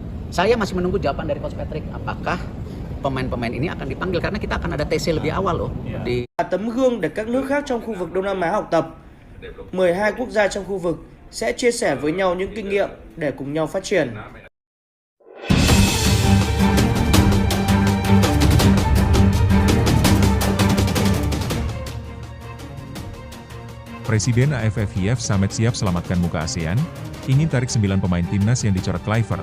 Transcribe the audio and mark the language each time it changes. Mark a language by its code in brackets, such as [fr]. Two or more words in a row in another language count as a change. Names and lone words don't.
[id] Saya masih menunggu jawaban dari Coach Patrick, apakah pemain-pemain ini akan dipanggil, karena kita akan ada TC lebih awal loh. [vi] Tấm gương để các nước khác trong khu vực Đông Nam Á học tập. 12 quốc gia trong khu vực sẽ chia sẻ với nhau những kinh nghiệm để cùng nhau phát triển. [id] Presiden AFF Yves Samet siap selamatkan muka ASEAN, ingin tarik 9 pemain timnas yang dicoret Kluivert.